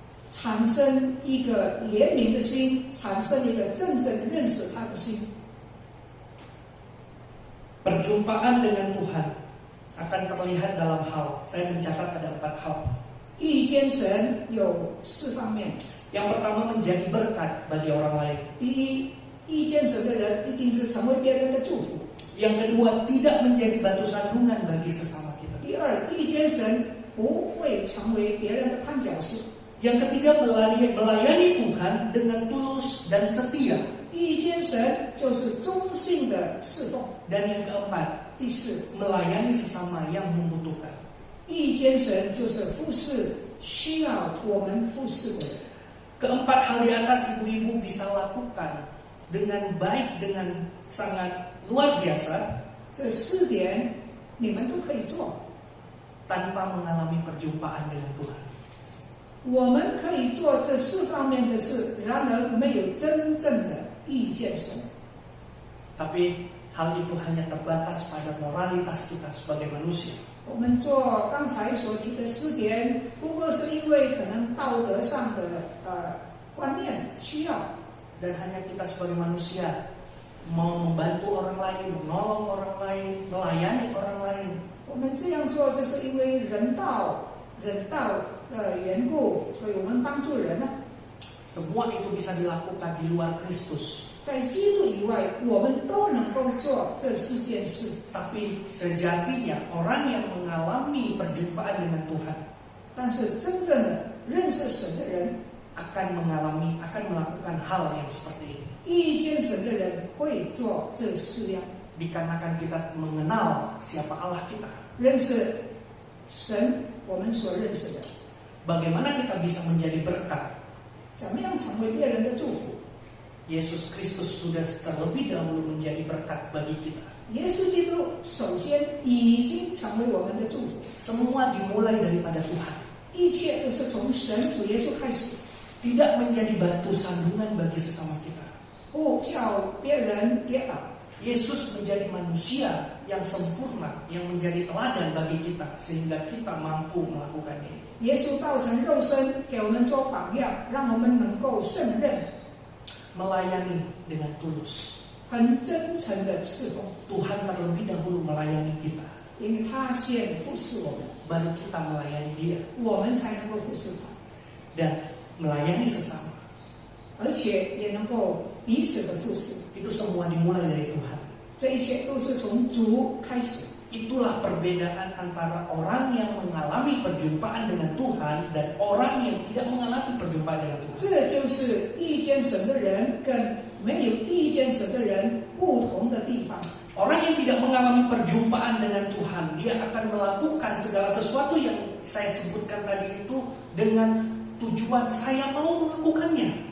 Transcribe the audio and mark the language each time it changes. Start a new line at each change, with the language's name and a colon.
Chinese: 产生一个怜悯的心，产生一个真正认识他的心。
Indonesian: Perjumpaan dengan Tuhan akan terlihat dalam hal, saya mencatat ada 4 hal.
Chinese: 遇见神有4方面。
Indonesian: Yang pertama menjadi berkat bagi orang lain.
Chinese: 第一，遇见神的人一定是成为别人的祝福。
Indonesian: Yang kedua tidak menjadi batu sandungan bagi sesama kita.
Chinese: 第二，遇见神不会成为别人的绊脚石。
Indonesian: Yang ketiga melayani Tuhan dengan tulus dan setia.
Chinese: 遇见神就是忠信的侍奉。
Indonesian: Dan yang keempat
Chinese: 第四，
Indonesian: melayani sesama yang membutuhkan.
Chinese: 遇见神就是服侍需要我们服侍的人。
Indonesian: Keempat hal di atas ibu-ibu bisa lakukan dengan baik, dengan sangat luar biasa
Chinese: 这4点你们都可以做。
Indonesian: tanpa mengalami perjumpaan dengan Tuhan.
Chinese: 我们可以做这4方面的事，然而没有真正的遇见神。
Indonesian: Tapi hal itu hanya terbatas pada moralitas kita sebagai manusia.
Chinese: 我们做刚才所提的4点，不过是因为可能道德上的观念需要，
Indonesian: Dan hanya kita sebagai manusia mau membantu orang lain, menolong orang lain, melayani orang lain.
Chinese: 我们这样做就是因为人道的缘故，所以我们帮助人啊。
Indonesian: Semua itu bisa dilakukan di luar Kristus.
Chinese: 在基督以外，我们都能够做这4件事。
Indonesian: Tapi sejatinya orang yang mengalami perjumpaan dengan Tuhan
Chinese: 但是真正的认识神的人，
Indonesian: akan melakukan hal yang seperti ini.
Chinese: 遇见神的人会做这4样，
Indonesian: Dikarenakan kita mengenal siapa Allah kita.
Chinese: 认识神我们所认识的，
Indonesian: Bagaimana kita bisa menjadi berkat?
Chinese: 怎么样成为别人的祝福？
Indonesian: Yesus Kristus sudah terlebih dahulu menjadi berkat bagi kita.
Chinese: 耶稣基督首先已经成为我们的祝福，
Indonesian: Semua dimulai daripada Tuhan.
Chinese: 一切都是从神主耶稣开始，
Indonesian: Tidak menjadi batu sandungan bagi sesama kita.
Chinese: 不叫别人跌倒。
Indonesian: Yesus menjadi manusia yang sempurna, yang menjadi teladan bagi kita sehingga kita mampu melakukannya.
Chinese: 耶稣道成肉身，给我们做榜样，让我们能够胜任，
Indonesian: Melayani dengan tulus.
Chinese: 很真诚的侍奉，
Indonesian: Tuhan terlebih dahulu melayani kita,
Chinese: 因为他先服侍我们，
Indonesian: baru kita melayani Dia
Chinese: 我们才能够服侍他，
Indonesian: dan melayani sesama.
Chinese: 而且也能够彼此的服侍。
Indonesian: Itu semua dimulai dari Tuhan.
Chinese: 这一切都是从主开始。
Indonesian: Itulah perbedaan antara orang yang mengalami perjumpaan dengan Tuhan dan orang yang tidak mengalami perjumpaan dengan Tuhan.
Chinese: 这就是遇见神的人跟没有遇见神的人不同的地方。
Indonesian: Orang yang tidak mengalami perjumpaan dengan Tuhan, dia akan melakukan segala sesuatu yang saya sebutkan tadi itu dengan tujuan saya mau melakukannya.